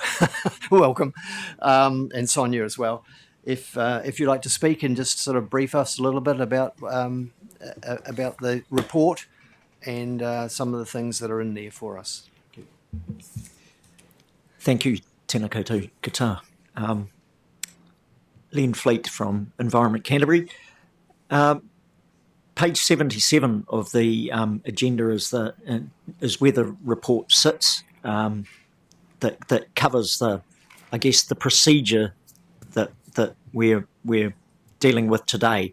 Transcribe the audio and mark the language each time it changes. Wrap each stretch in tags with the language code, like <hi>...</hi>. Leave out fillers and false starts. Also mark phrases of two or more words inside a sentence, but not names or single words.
<en>Welcome. And Sonia as well. If you'd like to speak and just sort of brief us a little bit about the report and some of the things that are in there for us. Thank you,</en> <mi>tēnā koutou kata.</mi> <en>Len Fleet from Environment Canterbury. Page 77 of the agenda is where the report sits. That covers the procedure that we're dealing with today.</en>